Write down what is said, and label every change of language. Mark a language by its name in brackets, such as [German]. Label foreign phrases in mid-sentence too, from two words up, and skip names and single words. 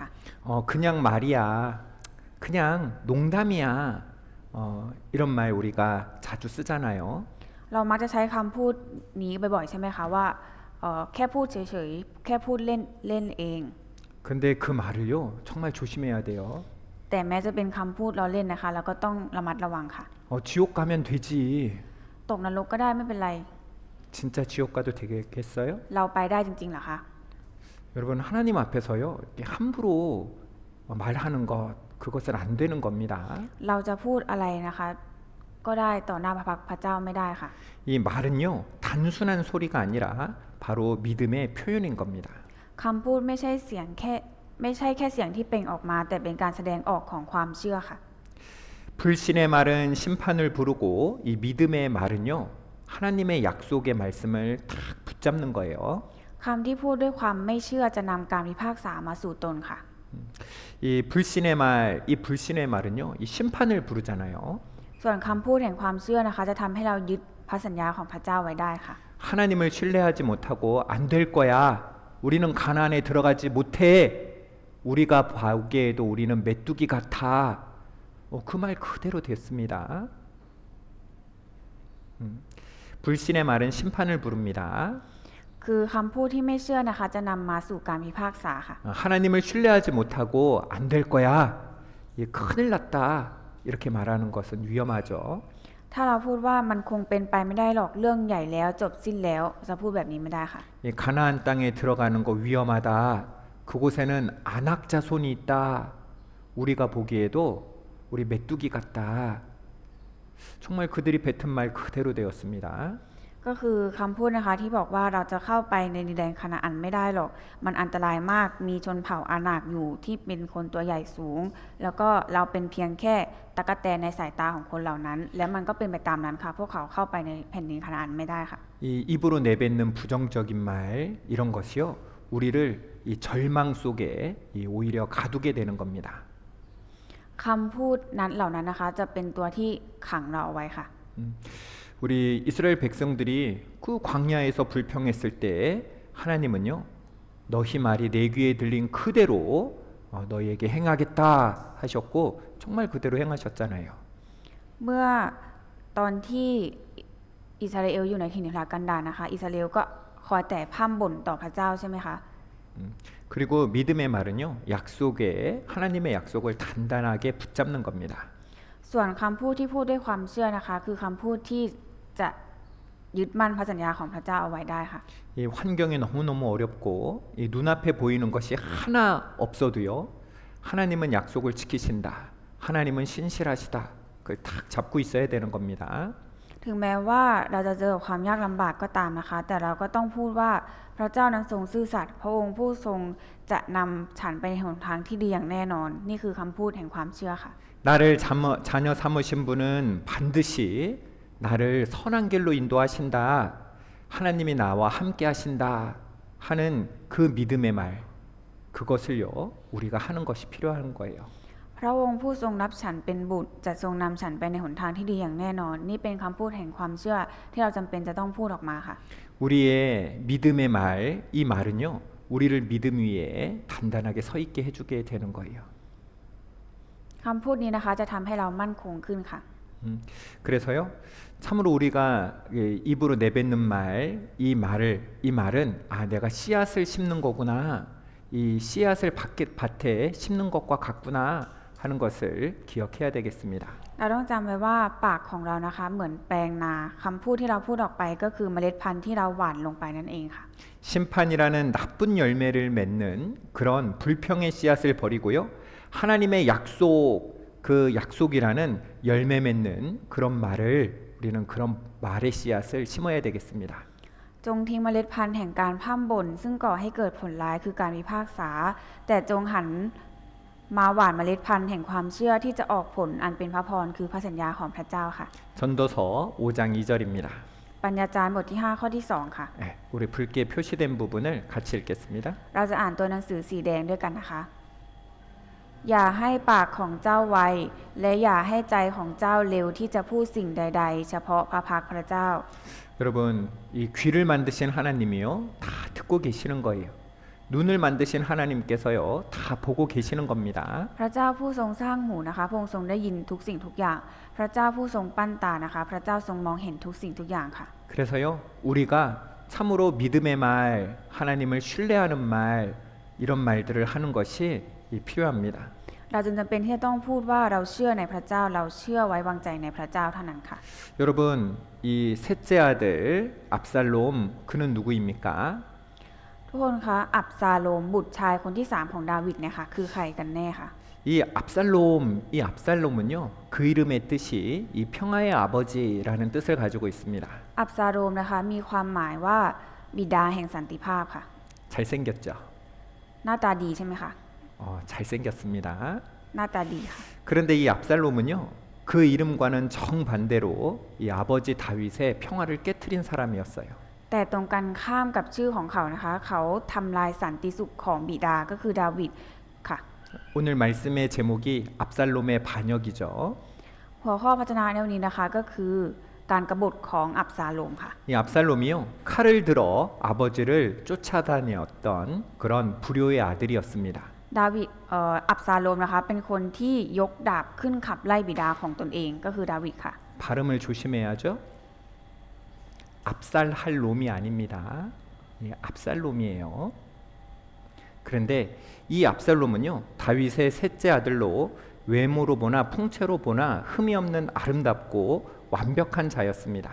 [Korean] 그냥 말이야. 그냥 농담이야. 이런 말 우리가 자주 쓰잖아요. [Thai] เรามักจะใช้คำพูดนี้บ่อยๆใช่ไหมคะว่าแค่พูดเฉยๆแค่พูดเล่นเล่นเอง [Korean] 근데 그 말을요 정말 조심해야 돼요. [Thai] แต่แม้จะเป็นคำพูดเราเล่นนะคะเราก็ต้องระมัดระวังค่ะ [Korean] 지옥 가면 되지. [Thai] ตกนรกก็ได้ไม่เป็นไร [Korean] 진짜 지옥 가도 되겠어요? [Thai] เราไปได้จริงๆเหรอคะ [Korean] 여러분 하나님 앞에서요 이렇게 함부로 말하는 것 그것은 안 되는 겁니다. [Thai] เราจะพูดอะไรนะคะ ก็ได้ต่อหน้าพระพักตร์พระเจ้าไม่ได้ค่ะ [Korean] 이 말은요 단순한 소리가 아니라 바로 믿음의 표현인 겁니다. [Thai] คำพูดไม่ใช่แค่เสียงที่เปล่งออกมา แต่เป็นการแสดงออกของความเชื่อค่ะ [Korean] 불신의 말은 심판을 부르고 이 믿음의 말은요 하나님의 약속의 말씀을 탁 붙잡는 거예요. [Thai] คำที่พูดด้วยความไม่เชื่อจะนำการพิพากษามาสู่ตนค่ะ [Korean] 이 불신의 말은요 이 심판을 부르잖아요. [Thai] ส่วนคำพูดแห่งความเชื่อนะคะจะทำให้เรายึดพระสัญญาของพระเจ้าไว้ได้ค่ะ [Korean] 하나님을 신뢰하지 못하고 안 될 거야. 우리는 가나안에 들어가지 못해. 우리가 보기에도 우리는 메뚜기 같아. 그 말 그대로 됐습니다. 불신의 말은 심판을 부릅니다. [Thai] คือคำพูดที่ไม่เชื่อนะคะจะนำมาสู่การพิพากษาค่ะ [Korean] 하나님을 신뢰하지 못하고 안 될 거야. 큰일 났다. 이렇게 말하는 것은 위험하죠. [Thai] ถ้าเราพูดว่ามันคงเป็นไปไม่ได้หรอกเรื่องใหญ่แล้วจบสิ้นแล้วจะพูดแบบนี้ไม่ได้ค่ะ [Korean] 가나안 땅에 들어가는 거 위험하다. 그곳에는 아낙 자손이 있다. 우리가 보기에도 우리 메뚜기 같다. 정말 그들이 뱉은 말 그대로 되었습니다. [Thai] ก็คือคำพูดนะคะที่บอกว่าเราจะเข้าไปในดินแดนคานาอันไม่ได้หรอกมันอันตรายมากมีชนเผ่าอาหนากอยู่ที่เป็นคนตัวใหญ่สูง แล้วก็เราเป็นเพียงแค่ตั๊กแตนในสายตาของคนเหล่านั้น แล้วมันก็เป็นไปตามนั้นค่ะพวกเขาเข้าไปในแผ่นดินคานาอันไม่ได้ค่ะ [Korean] 이 입으로 내뱉는 부정적인 말 이런 것이요 우리를 이 절망 속에 오히려 가두게 되는 겁니다. [Thai] คำพูดนั้นเหล่านั้นนะคะจะเป็นตัวที่ขังเราเอาไว้ค่ะ [Korean] 우리 이스라엘 백성들이 그 광야에서 불평했을 때 하나님은요, 너희 말이 내 귀에 들린 그대로 너희에게 행하겠다 하셨고 정말 그대로 행하셨잖아요. [Thai] เมื่อตอนที่อิสราเอลอยู่ในถิ่นทุรกันดารนะคะอิสราเอลก็คอยแต่พร่ำบ่นต่อพระเจ้าใช่ไหมคะ [Korean] 그리고 믿음의 말은요, 약속에 하나님의 약속을 단단하게 붙잡는 겁니다. [Thai] ส่วนคำพูดที่พูดด้วยความเชื่อนะคะคือคำพูดที่จะยึดมั่นพระสัญญาของพระเจ้าเอาไว้ได้ค่ะ [Korean] 이 환경이 너무너무 어렵고 이 눈앞에 보이는 것이 하나 없어도요, 하나님은 약속을 지키신다. 하나님은 신실하시다. 그걸 딱 잡고 있어야 되는 겁니다. [Thai] ถึงแม้ว่าเราจะเจอความยากลำบากก็ตามนะคะแต่เราก็ต้องพูดว่าพระเจ้านั้นทรงซื่อสัตย์พระองค์ผู้ทรงจะนำฉันไปในหนทางที่ดีอย่างแน่นอนนี่คือคำพูดแห่งความเชื่อค่ะ [Korean] 나를 자녀 삼으신 분은 반드시 나를 선한 길로 인도하신다. 하나님이 나와 함께 하신다. 하는 그 믿음의 말, 그것을요, 우리가 하는 것이 필요한 거예요. [Thai] พระองค์ผู้ทรงรับฉันเป็นบุตรจะทรงนำฉันไปในหนทางที่ดีอย่างแน่นอนนี่เป็นคำพูดแห่งความเชื่อที่เราจำเป็นจะต้องพูดออกมาค่ะ [Korean] 우리의 믿음의 말, 이 말은요, 우리를 믿음 위에 단단하게 서 있게 해주게 되는 거예요. [Thai] คำพูดนี้นะคะจะทำให้เรามั่นคงขึ้นค่ะ [Korean] 그래서요, 참으로 우리가 입으로 내뱉는 말, 이 말은 내가 씨앗을 심는 거구나, 이 씨앗을 밭에 심는 것과 같구나 하는 것을 기억해야 되겠습니다. [Thai] เราต้องจำไว้ว่าปากของเรานะคะเหมือนแปลงนาคำพูดที่เราพูดออกไปก็คือเมล็ดพันธุ์ที่เราหว่านลงไปนั่นเองค่ะ [Korean] 심판이라는 나쁜 열매를 맺는 그런 불평의 씨앗을 버리고요, 하나님의 약속, 그 약속이라는 열매 맺는 그런 말을 우리는 그런 말의 씨앗을 심어야 되겠습니다. [Thai] จงทิ้งเมล็ดพันธุ์แห่งการพร่ำบ่นซึ่งก่อให้เกิดผลร้ายคือการพิพากษาแต่จงหันมาหว่านเมล็ดพันธุ์แห่งความเชื่อที่จะออกผลอันเป็นพระพรคือพระสัญญาของพระเจ้าค่ะ [Korean] 전도서 5장 2절입니다. [Thai] ปัญญาจารย์บทที่5ข้อที่2ค่ะ [Korean] 우리 붉게 표시된 부분을 같이 읽겠습니다. [Thai] เราจะอ่านตัวหนังสือสีแดงด้วยกันนะคะ อย่าให้ปากของเจ้าไวและอย่าให้ใจของเจ้าเร็วที่จะพูดสิ่งใดๆเฉพาะพระพักตร์พระเจ้า [Korean] 여러분, 이 귀를 만드신 하나님이요, 다 듣고 계시는 거예요. 눈을 만드신 하나님께서요, 다 보고 계시는 겁니다. [Thai] พระเจ้าผู้ทรงสร้างหูนะคะพระองค์ทรงได้ยินทุกสิ่งทุกอย่าง พระเจ้าผู้ทรงปั้นตานะคะพระเจ้าทรงมองเห็นทุกสิ่งทุกอย่างค่ะ [Korean] 그래서요, 우리가 참으로 믿음의 말, 하나님을 신뢰하는 말, 이런 말들을 하는 것이 필요합니다. [Thai] เราจึงจำเป็นที่จะต้องพูดว่าเราเชื่อในพระเจ้าเราเชื่อไว้วางใจในพระเจ้าเท่านั้นค่ะ [Korean] 여러분, 이 셋째 아들 압살롬, 그는 누구입니까? [Thai] ทุกคนคะอับซาโลมบุตรชายคนที่3ของดาวิดเนี่ยค่ะคือใครกันแน่คะ [Korean] 이 압살롬은요, 그 이름의 뜻이 이 평화의 아버지라는 뜻을 가지고 있습니다. [Thai] อับซาโลมนะคะมีความหมายว่าบิดาแห่งสันติภาพค่ะ [Korean] 잘생겼죠? [Thai] หน้าตาดีใช่ไหมคะ [Korean] 잘생겼습니다. [Thai] หน้าตาดีค่ะ [Korean] 그런데 이 압살롬은요, 그 이름과는 정반대로 이 아버지 다윗의 평화를 깨트린 사람이었어요. [Thai] แต่ตรงกันข้ามกับชื่อของเขานะคะเขาทำลายสันติสุขของบิดาก็คือดาวิดค่ะ [Korean] 오늘 말씀의 제목이 압살롬의 반역이죠. [Thai] หัวข้อพระวจนะในวันนี้นะคะก็คือการกบฏของอับซาโลมค่ะ [Korean] 이 압살롬이요, 칼을 들어 아버지를 쫓아다녔던 그런 불효의 아들이었습니다. [Thai] ดาวิดอับซาโลมนะคะเป็นคนที่ยกดาบขึ้นขับไล่บิดาของตนเองก็คือดาวิดค่ะ [Korean] 발음을 조심해야죠. 압살할 놈이 아닙니다. 압살롬이에요. 그런데 이 압살롬은요, 다윗의 셋째 아들로 외모로 보나 풍채로 보나 흠이 없는 아름답고 완벽한 자였습니다.